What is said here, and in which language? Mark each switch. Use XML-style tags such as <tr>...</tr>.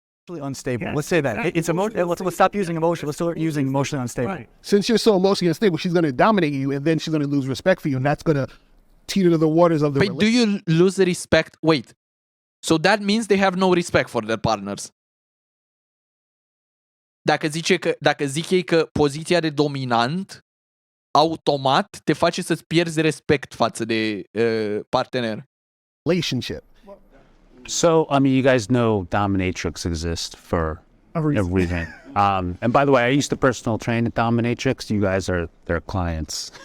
<en>Unstable. Yeah. Let's say that. It's let's stop using emotion. Let's start using emotionally unstable. Right. Since you're so emotionally unstable, she's going to dominate you, and then she's going to lose respect for you, and that's going to teeter the waters of the relationship. But do you lose the respect? Wait. So that means they have no respect for their partners.</en> <ro>Dacă zic ei că poziția de dominant automat te face să-ți pierzi respect față de partener.</ro> <en>Relationship. So, you guys know dominatrix exists for a reason. And by the way, I used to personal train at dominatrix. You guys are their clients.</en>